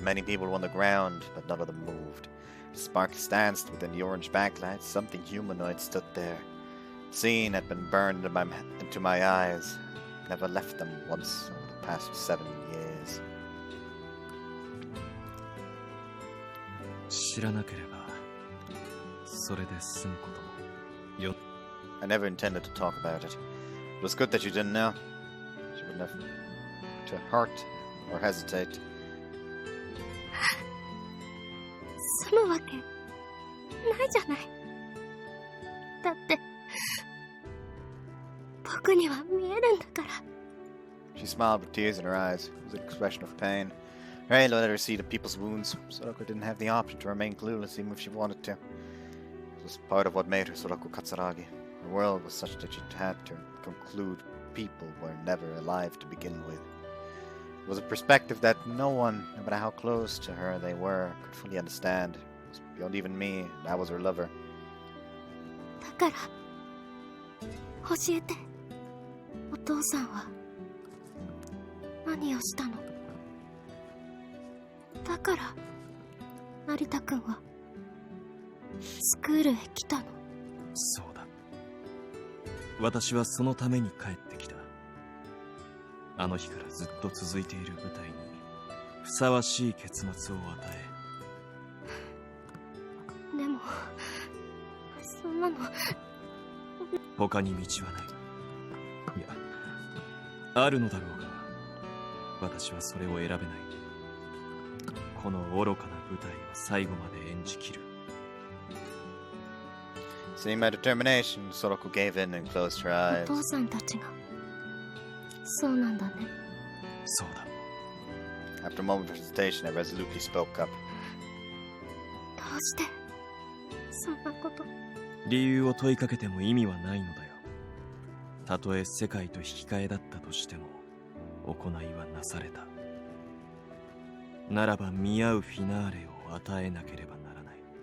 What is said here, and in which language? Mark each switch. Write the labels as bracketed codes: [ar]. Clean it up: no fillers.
[en] Many people were on the ground, but none of them moved. The sparks danced within the orange backlight. Something humanoid stood there. The scene had been burned into my eyes. Never left them once over the past 7 years. [ja] 知らなければそれで済むこともよ。 [en] I never intended to talk about it. It was good that you didn't know. She wouldn't have to hurt or hesitate. [ja] 済むわけないじゃない。だって僕には見えるんだから。 [en] She smiled with tears in her eyes. It was an expression of pain. Her halo let her see the people's wounds. Soraka didn't have the option to remain clueless even if she wanted to. It was part of what made her Sorako-Katsuragi. Her world was such that she had to conclude people were never alive to begin with. It was a perspective that no one, no matter how close to her they were, could fully understand. It was beyond even me, and I was her lover. [ja] だから教えて。お父さんは何をしたの？だから成田くんはスクールへ来たの？そうだ。私はそのために帰ってきた。あの日からずっと続いている舞台にふさわしい結末を与え。でもそんなの他に道はない。いや、あるのだろうが、私はそれを選べない。この愚かな舞台を最後まで演じきる。 [en] Seeing my determination, Sorako gave in and closed her [ja] お [en] eyes. [ja] 父さんたちがそうなんだね。そうだ。 [en] After a moment of hesitation, I resolutely spoke up. [ja] どうしてそんなこと？理由を問いかけても意味はないのだよ。たとえ世界と引き換えだったとしても、行いはなされた。ならば見合うフィナーレを与えなければならない。